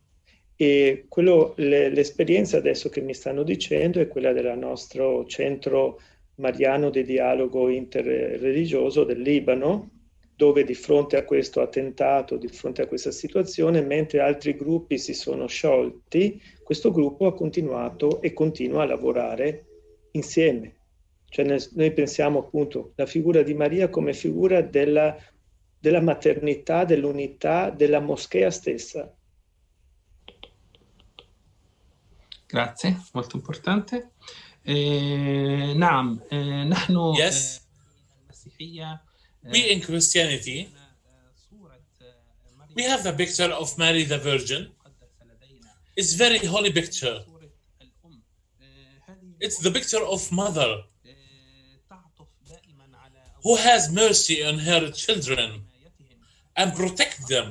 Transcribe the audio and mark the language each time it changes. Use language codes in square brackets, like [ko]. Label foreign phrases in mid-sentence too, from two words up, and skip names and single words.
[it] E l'esperienza adesso che mi stanno dicendo è quella del nostro centro mariano di dialogo interreligioso del Libano, dove di fronte a questo attentato, di fronte a questa situazione, mentre altri gruppi si sono sciolti, questo gruppo ha continuato e continua a lavorare insieme. Cioè noi pensiamo appunto la figura di Maria come figura della maternità, dell'unità, della moschea stessa. Grazie, molto importante. [ar] نعم نحن [en] Yes, [ar] المسيحية [en] we in Christianity, we have the picture of Mary the Virgin. It's very holy picture. It's the picture of mother who has mercy on her children and protect them.